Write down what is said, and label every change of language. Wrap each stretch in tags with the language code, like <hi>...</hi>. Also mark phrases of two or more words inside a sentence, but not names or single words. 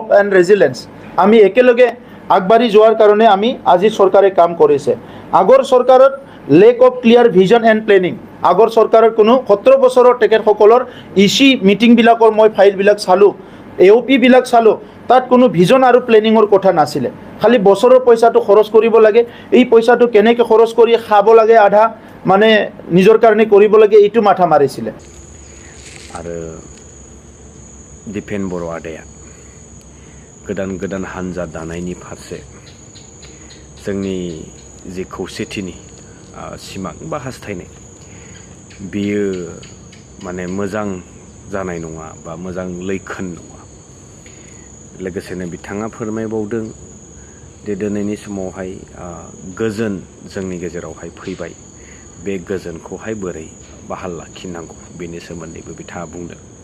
<en>and resilience</en> <as>আমি একেলগে আগবাঢ়ি যোৱাৰ কাৰণে আমি আজিৰ চৰকাৰে কাম কৰিছে আগৰ চৰকাৰত</as> <en>lack of clear vision and planning</en> <as>আগৰ চৰকাৰৰ কোনো 17 বছৰৰ তেখেতসকলৰ ইচি মিটিংবিলাকৰ মই ফাইলবিলাক চালোঁ এওপি বিলাক চালোঁ তাত কোনো ভিজন আৰু প্লেনিঙৰ কথা নাছিলে খালি বছৰৰ পইচাটো খৰচ কৰিব লাগে এই পইচাটো কেনেকৈ খৰচ কৰি খাব লাগে আধা মানে নিজৰ কাৰণে কৰিব লাগে এইটো মাথা মাৰিছিলে</as> <brx>आरो दिपेन बर' आदाया गोदान हान्जा दानायनि फारसे जोंनि जे खौसेथिनि सिमां बा हास्थायनाय बियो माने मोजां जानाय नङा बा मोजां लैखोन नङा लोगोसेनो बिथाङा फोरमायबावदों जे दिनैनि समावहाय गोजोन जोंनि गेजेरावहाय फैबाय बे गोजोनखौहाय बोरै बाहाल लाखिनांगौ बेनि सोमोन्दैबो बिथाङा बुंदों</brx>